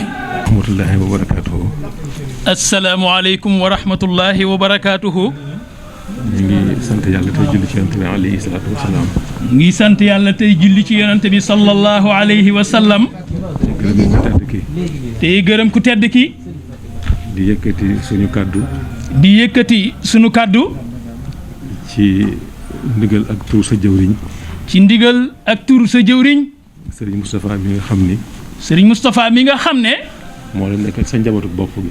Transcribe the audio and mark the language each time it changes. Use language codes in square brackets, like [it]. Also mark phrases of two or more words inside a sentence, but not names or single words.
[ar] ورحمة الله وبركاته. السلام عليكم ورحمة الله وبركاته. [wo] نيجي سنت يالله تي جولي سي يونتبي [ar] عليه الصلاة والسلام. [wo] نيجي سنت يالله تي جولي سي يونتبي [ar] صلى الله عليه وسلم. [wo] تي گërëm ku tedd ki. di yëkkati suñu kaddu. di yëkkati sunu kaddu ci ndigal ak tour sa jëwriñ ci ndigal ak tour sa jëwriñ Serigne Moustapha mi nga xamni Serigne Moustapha mi nga xamne mo la nekkal sa njabootuk bopp gi